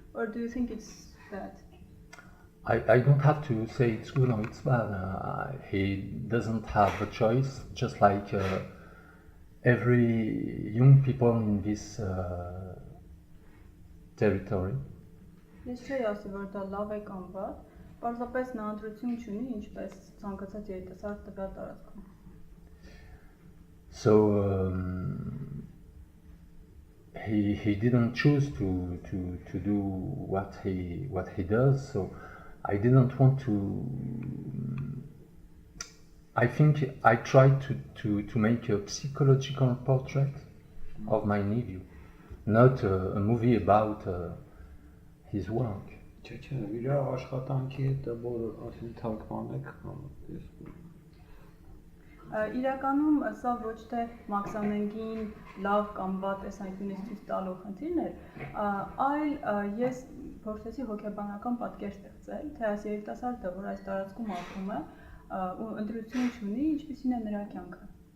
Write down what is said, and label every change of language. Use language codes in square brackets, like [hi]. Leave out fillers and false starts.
[en] Or do you think it's bad? I don't have to say it's good or it's bad. He doesn't have a choice, just like every young people in this territory. [hy] Ես չէի ասի, որ դա լավ է կամ վատ, պարզապես նա ընտրություն չունի, ինչպես ցանկացած երիտասարդ տվյալ տարածքում։ [en] So he didn't choose to do what he does. So I didn't want to. I think I tried to make a psychological portrait of my nephew, not a movie about his work. [hy] Չէ, իր աշխատանքի հետ որ ասին թարգմանեք ես Իրականում սա ոչ թե մաքսանենգին լավ կամ վատ տեսանկյունից ցույց տալու խնդիրն էր, այլ ես փորձեցի հոգեբանական պատկեր ստեղծել, թե այս երիտասարդը, որ այս տարածքում ապրում է, ու ընտրություն չունի, ինչպիսին է նրա կյանքը։